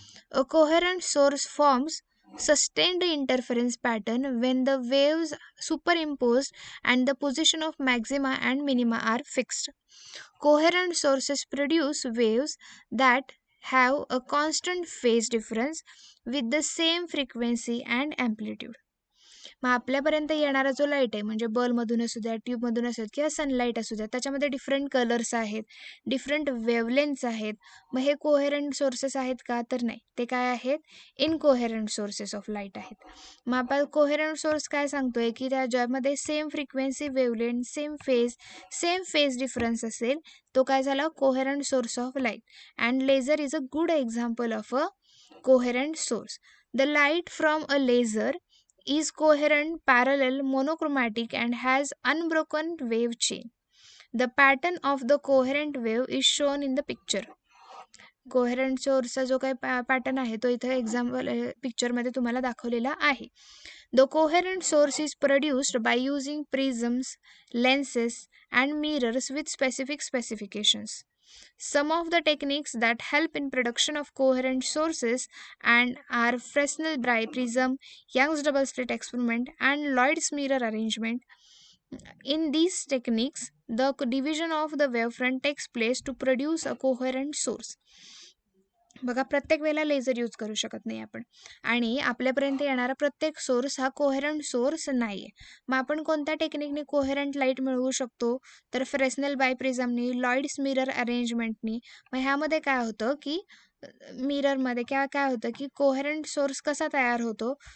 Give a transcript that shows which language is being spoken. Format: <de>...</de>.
<en>A coherent source forms sustained interference pattern when the waves superimposed and the position of maxima and minima are fixed. Coherent sources produce waves that have a constant phase difference with the same frequency and amplitude.</en> <mr>मग आपल्यापर्यंत येणारा जो light आहे म्हणजे बल्बमधून असू द्या, ट्यूबमधून असू द्या किंवा सनलाईट असू द्या, त्याच्यामध्ये डिफरंट कलर्स आहेत, डिफरंट वेवलेन्थ्स आहेत. मग हे कोहेरंट सोर्सेस आहेत का? तर नाही, ते काय आहेत? इनकोहेरंट सोर्सेस ऑफ लाईट आहेत. मग आपण कोहेरंट सोर्स काय सांगतोय की ज्यामध्ये same frequency, wavelength, same phase difference असेल, तो काय झाला?</mr> <en>Coherent source of light. And laser is a good example of a coherent source. The light from a laser is coherent, parallel, monochromatic and has unbroken wave chain. The pattern of the coherent wave is shown in the picture.</en> <mr>Coherent सोर्सचा जो काही pattern आहे तो इथे example पिक्चरमध्ये तुम्हाला दाखवलेला आहे.</mr> <en>The coherent source is produced by using prisms, lenses and mirrors with specific specifications. Some of the techniques that help in production of coherent sources and are Fresnel prism, Young's double slit experiment and Lloyd's mirror arrangement. In these techniques, the division of the wavefront takes place to produce a coherent source.</en> <mr>बघा, प्रत्येक वेळेला laser use करू शकत नाही आपण, आणि आपल्यापर्यंत येणारा प्रत्येक सोर्स हा कोहेरंट सोर्स नाही आहे. मग आपण कोणत्या टेक्निकने कोहेरंट लाईट मिळवू शकतो? तर फ्रेस्नेल बायप्रिझमनी, लॉईड्स मिरर अरेंजमेंटनी. मग ह्यामध्ये काय होतं की मिररमध्ये काय होतं की कोहेरंट सोर्स कसा तयार होतो?</mr>